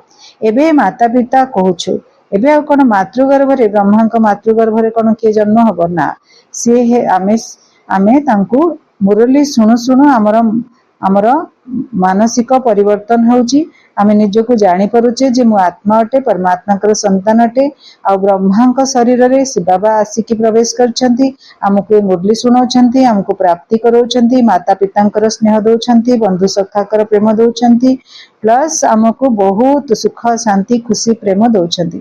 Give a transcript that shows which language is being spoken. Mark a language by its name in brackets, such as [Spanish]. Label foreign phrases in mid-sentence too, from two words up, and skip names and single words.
[Odia] ଏବେ ମାତା ପିତା କହୁଛୁ ଏବେ ଆଉ କୋଣ ମାତୃଗର୍ଭ ରେ ବ୍ରହ୍ମାଙ୍କ ମାତୃଗର୍ଭ ରେ କୋଣ କେ ଜନ୍ମ ହେବ ନା ସେ ହେ ଆମେ ତାଙ୍କୁ ମୁରଲୀ ଶୁଣୁ ଶୁଣୁ ଆମର ମାନସିକ ପରିବର୍ତ୍ତନ ହେଉଛି। ଆମେ ନିଜକୁ ଜାଣି ପାରୁଛେ ଯେ ମୁଁ ଆତ୍ମା ଅଟେ ପରମାତ୍ମା ସନ୍ତାନ ଅଟେ ଆଉ ବ୍ରହ୍ମାଙ୍କ ଶରୀର ରେ ଶିବ ବାବା ଆସିକି ପ୍ରବେଶ କରୁଛନ୍ତି। ଆମକୁ ମୁରଲୀ ଶୁଣାଉଛନ୍ତି ଆମକୁ ପ୍ରାପ୍ତି କରାଉଛନ୍ତି ମାତା ପିତାଙ୍କର ସ୍ନେହ ଦେଉଛନ୍ତି ବନ୍ଧୁ ସଖାଙ୍କର ପ୍ରେମ ଦେଉଛନ୍ତି ପ୍ଲସ ଆମକୁ ବହୁତ ସୁଖ ଶାନ୍ତି ଖୁସି ପ୍ରେମ ଦେଉଛନ୍ତି प्लस आमको बहुत सुख शांति खुशी प्रेम दउछंती।